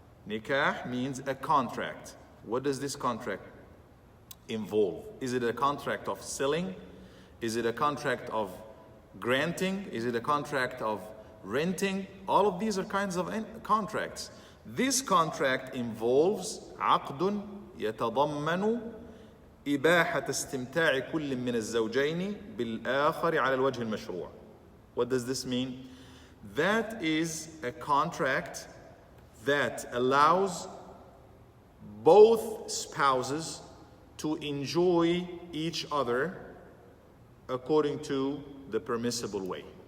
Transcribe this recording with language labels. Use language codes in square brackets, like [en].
[en] Nikah means a contract. What does this contract involve? Is it a contract of selling? Is it a contract of granting? Is it a contract of renting? All of these are kinds of contracts. This contract involves [ar] عقد يتضمن إباحة استمتاع كل من الزوجين بالآخر على الوجه المشروع. [en] What does this mean? That is a contract that allows both spouses to enjoy each other according to the permissible way.